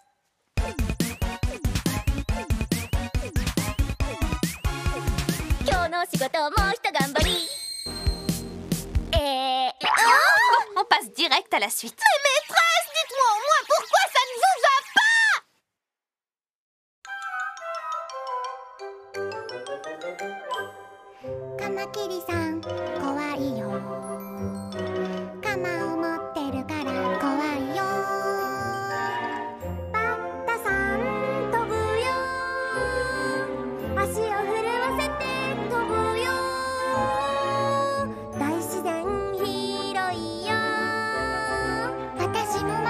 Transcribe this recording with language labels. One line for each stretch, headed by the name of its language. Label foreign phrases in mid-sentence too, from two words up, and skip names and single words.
French: Bon, on passe direct à la suite. Mais maîtresse, dites-moi au moins pourquoi ça ne vous va pas!
Japanese: カマキリさん怖いよカマを持ってるから怖いよバッタさん飛ぶよ足を震わせて飛ぶよ大自然広いよ私